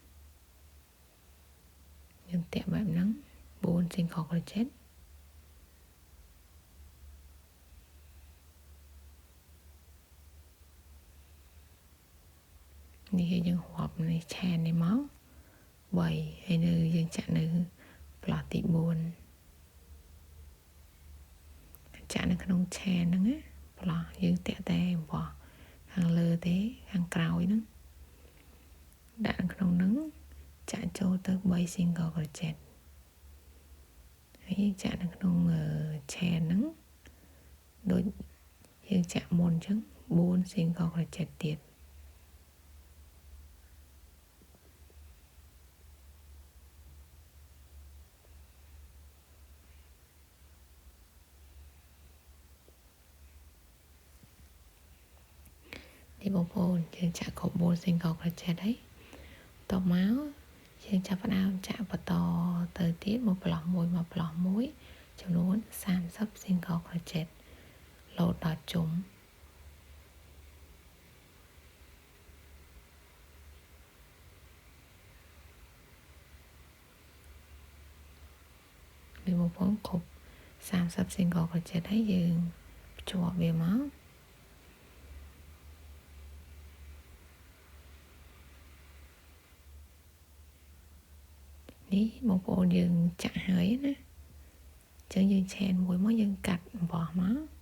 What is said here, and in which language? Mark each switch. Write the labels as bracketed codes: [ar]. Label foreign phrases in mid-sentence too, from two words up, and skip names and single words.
[km] យើងតាក់បែបហ្នឹង4 [en] single crochet [km] នេះគឺយើងរាប់នេះ chain នេះមក3ហើយនៅយើងចាក់នៅប្លោះទី4 ចាក់នៅក្នុង chain ហ្នឹងណាប្លោះយើងតាក់តែអំបោះខាងលើទេខាងក្រោយហ្នឹងដាក់នៅក្នុងហ្នឹងចាក់ចូលទៅ3 [en] single crochet [km] ហើយចាក់នៅក្នុង chain ហ្នឹងដូចយើងចាក់មុនអញ្ចឹង4 [en] single crochet [km] ទៀត នេះបងប្អូនយើងចាក់គ្រប់4 [en] single crochet [km] ហើយតមកយើងចាប់ផ្ដើមចាក់បន្តទៅទៀតមកប្លោះមួយមកប្លោះមួយចំនួន30 [en] single crochet [km] លោតដល់ជុំ នេះបងប្អូនគ្រប់30 [en] single crochet [km] ហើយយើងភ្ជាប់វាមកនេះបងប្អូនយើងចាក់ហើយណាអញ្ចឹងយើង chain មួយមកយើងកាត់អំបោះមក